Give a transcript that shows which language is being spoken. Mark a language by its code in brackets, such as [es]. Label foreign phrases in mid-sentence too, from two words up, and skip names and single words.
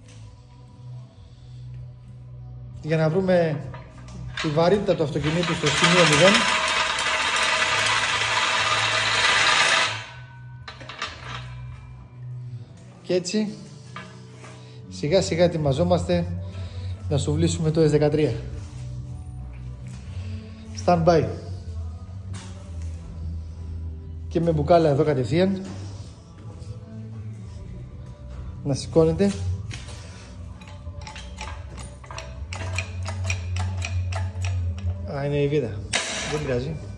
[el] Για να βρούμε τη βαρύτητα του αυτοκινήτου στο σημείο 0. Και έτσι σιγά σιγά ετοιμαζόμαστε να σουβλήσουμε το S13. [en] Stand by. [el] Και με μπουκάλα εδώ κατευθείαν. Να σηκώνετε. Α, είναι η βίδα. Δεν πειράζει.